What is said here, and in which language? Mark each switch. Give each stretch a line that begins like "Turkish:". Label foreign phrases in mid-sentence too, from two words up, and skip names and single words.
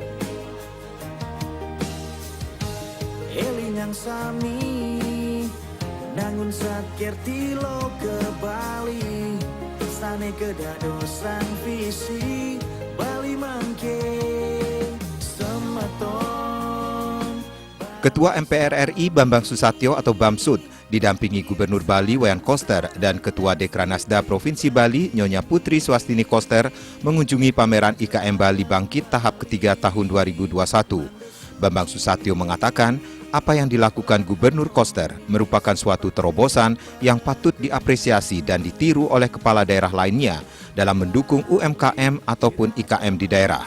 Balinese: Elingang sami Nangun Satkerti Loke Bali Stane kedadosan visi Bali mangke Semeton.
Indonesian: Ketua MPR RI Bambang Susatyo atau Bamsud didampingi Gubernur Bali Wayan Koster dan Ketua Dekranasda Provinsi Bali Nyonya Putri Suwastini Koster mengunjungi pameran IKM Bali Bangkit tahap ketiga tahun 2021. Bambang Susatyo mengatakan apa yang dilakukan Gubernur Koster merupakan suatu terobosan yang patut diapresiasi dan ditiru oleh kepala daerah lainnya dalam mendukung UMKM ataupun IKM di daerah.